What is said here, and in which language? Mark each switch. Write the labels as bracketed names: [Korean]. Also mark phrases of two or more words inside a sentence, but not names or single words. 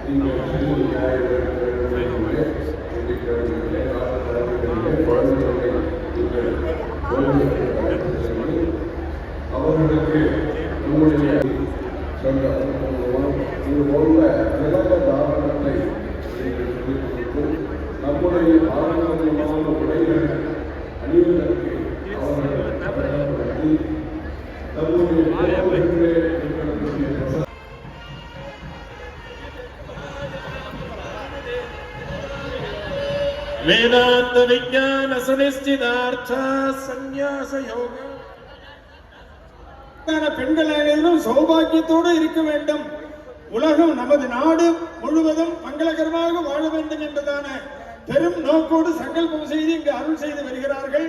[Tamil] அவர்களுக்கு நம்முடைய இது போன்ற நிலவ தாரணத்தை நம்முடைய பாரம்பரியமான உடைகளை அணிவதற்கு அவர்கள் நம்முடைய [Sanskrit] वेदांत विज्ञान सुनिश्चितार्थ संन्यास योग [Tamil] பெண்கள் அனைவரும் சௌபாகியத்தோடு இருக்க வேண்டும். உலகம் நமது நாடு முழுவதும் மங்களகரமாக வாழ வேண்டும் என்பதான பெரும் நோக்கோடு சங்கல்பம் செய்து இங்கு அருள் செய்து வருகிறார்கள்.